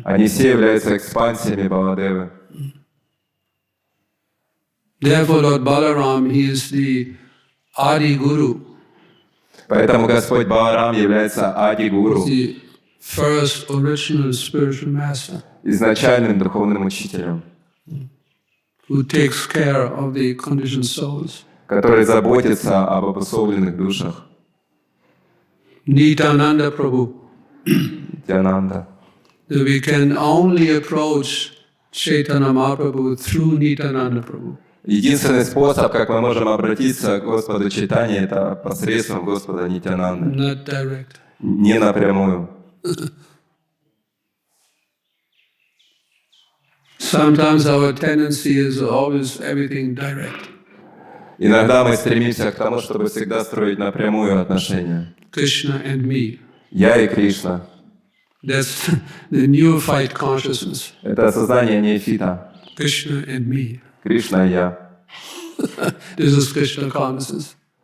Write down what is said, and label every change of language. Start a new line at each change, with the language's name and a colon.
Russian: Они все являются экспансиями Баладевы.
English: Therefore, Lord Balaram, he is the Adi Guru,
Russian: Поэтому Господь Баларам является Ади-гуру,
English: the first original spiritual master,
Russian: изначальным духовным учителем,
English: who takes care of the conditioned souls.
Russian: который заботится об обусловленных душах.
English: Nityananda Prabhu.
Russian: Нитьянанда.
English: So we can only approach Chaitanya Mahaprabhu through Nityananda Prabhu.
Russian: Единственный способ, как мы можем обратиться к Господу Чайтанье, это посредством Господа Нитьянанды.
English: Not direct.
Russian: Не напрямую.
English: Sometimes our tendency is always everything direct.
Russian: Иногда мы стремимся к тому, чтобы всегда строить напрямую отношения.
English: Krishna and me.
Russian: Я и Кришна.
English: That's the neophyte consciousness.
Russian: Это сознание неофита.
English: Krishna and me.
Russian: Кришна и я.
English: This is Krishna consciousness.